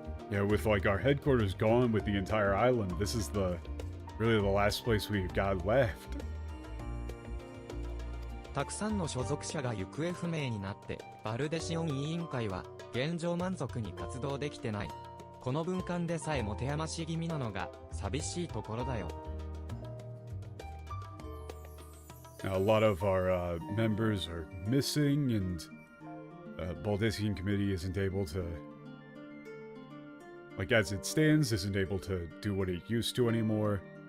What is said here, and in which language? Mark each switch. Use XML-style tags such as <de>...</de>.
<en>Yeah, with, like, our headquarters gone with the entire island, this is really the last place we've got left.</en> <ja>たくさんの所属者が行方不明になって、バルデシオン委員会は、現状満足に活動できてない。この文館でさえ持て余し気味なのが、寂しいところだよ。</ja> <en>Now, a lot of our members are missing, and Baldessian Committee isn't able to... Like, as it stands, isn't able to do what it used to anymore.</en>